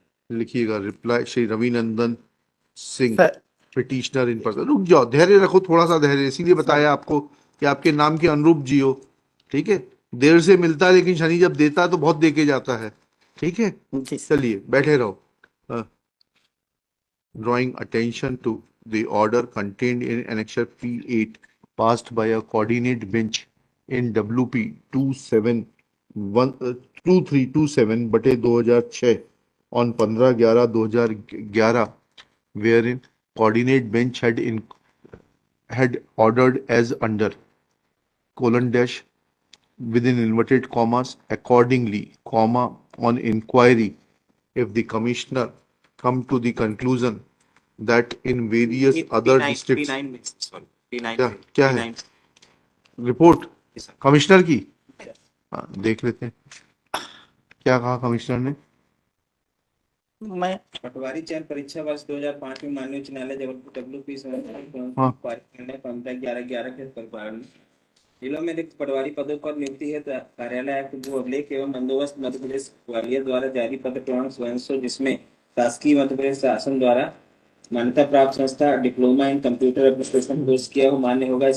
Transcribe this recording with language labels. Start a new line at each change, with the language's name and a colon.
Hindi: लिखिएगा,
English: Reply Shri Ravinandan Singh, petitioner in person.
Hindi: रुक जाओ, धैर्य रखो, थोड़ा सा धैर्य, इसीलिए बताया आपको कि आपके नाम के अनुरूप जियो। ठीक है, देर से मिलता है लेकिन शनि जब देता है तो बहुत दे के जाता है। ठीक है, चलिए बैठे रहो।
English: drawing attention to the order contained in annexure P8 passed by a coordinate bench in WP 2327/2006 on 15/11/2011, wherein coordinate bench had ordered as under colon dash within inverted commas accordingly, comma, on inquiry, if the commissioner come to the conclusion that in various other P9 districts,
Hindi: P9 में sorry P9 क्या में, क्या है P9 report
English: Yes, sir.
Hindi: Commissioner की? हाँ, देख लेते हैं क्या कहा कमिश्नर ने। मैं पटवारी चयन परीक्षा वर्ष 2005 में माननीय उच्च न्यायालय जबलपुर WP हाँ। पारित निर्णय 15/11/11 के परिपालन जिलों में रिक्त पटवारी पदों पर नियुक्ति है कार्यालय आयुक्त भू अभिलेख एवं बंदोबस्त मध्य प्रदेश ग्वालियर द्वारा जारी पत्र प्रमाण स्वयं जिसमें शासकीय मध्य प्रदेश शासन द्वारा मान्यता प्राप्त संस्था diploma in computer application course किया हो मान्य होगा।